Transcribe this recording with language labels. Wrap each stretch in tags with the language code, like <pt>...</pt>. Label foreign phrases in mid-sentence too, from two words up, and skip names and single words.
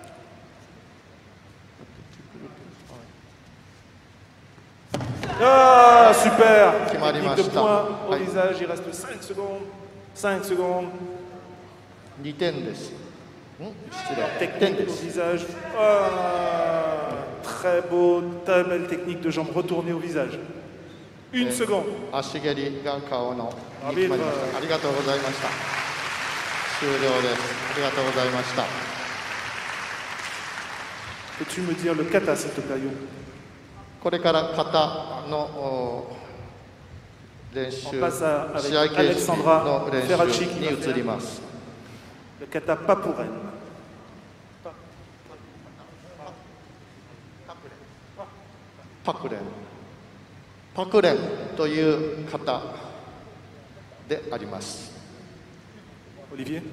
<fr>Ah, super! Technique de point au visage, il reste 5 secondes. 5 secondes.</fr> <ja>2 点です。失礼。</ja> <fr>Technique au visage. Ah, très beau, très belle technique de jambe retournée au visage. 1 seconde.</fr> <ja>足蹴りが顔のに決まりました。ありがとうございました。終了です。ありがとうございました。</ja> <fr>Peux-tu me dire le kata, s'il te plaît, Yo?</fr> <ja>これから型の練習、試合形式の練習に移ります。</ja> <fr>Le kata Papuren.</fr> <ja>パクレン。パクレンという型であります。</ja> <fr>Olivier?</fr>